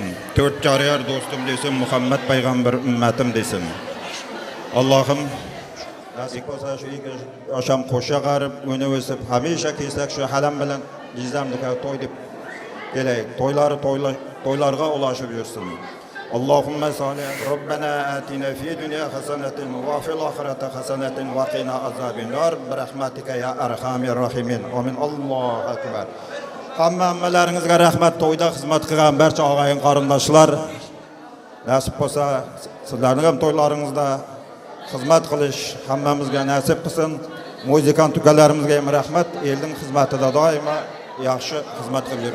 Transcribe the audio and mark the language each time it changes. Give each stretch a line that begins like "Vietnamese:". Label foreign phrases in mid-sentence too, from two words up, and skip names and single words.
Uzbek: 4 jariyar do'stim desin, Muhammad payg'ambar ummatim desin. Allohim nasib bo'lsa shu yosham qo'sha qarib, uni o'sib, hamisha kelsak shu halam bilan Yizamga to'y deb kelay. To'ylarga ulashib yursin.
Arabic: اللهم صل ربنا آتنا في الدنيا حسنة وفي الآخرة حسنة وقنا عذاب النار برحمتك يا أرحم الراحمين. آمين. الله أكبر.
Uzbek: Hammalaringizga rahmat, to'yda xizmat qilgan barcha og'ayin qarindoshlar. Nasib bo'lsa, sizlarning ham to'ylaringizda xizmat qilish hammamizga nasib qilsin. Muzikant ukalarimizga ham rahmat, elning xizmatida doimo yaxshi xizmat qilib yuring.